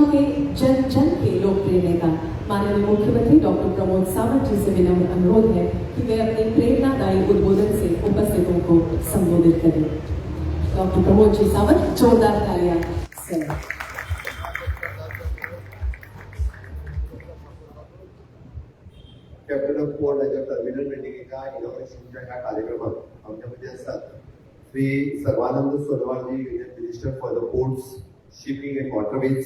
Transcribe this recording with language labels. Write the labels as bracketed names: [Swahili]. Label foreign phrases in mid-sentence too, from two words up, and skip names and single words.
[Hindi] के जन जन के लोकप्रिय नेता माननीय मुख्यमंत्री डॉक्टर प्रमोद सावंत जी से विनम्र अनुरोध है कि वे अपने प्रेरणादायी उद्बोधन से उपस्थितों को संबोधित करें. डॉक्टर प्रमोद जी सावंत, जोरदार तालियां से. [English] Captain of Port [Marathi] हाच्या टर्मिनल बिल्डिंगेच्या इनॉग्रेशनच्या ह्या कार्यक्रमात आमच्यामध्ये असतात श्री सर्वानंद सोनोवाल जी, [English] Union Minister for the Ports, Shipping and Waterways.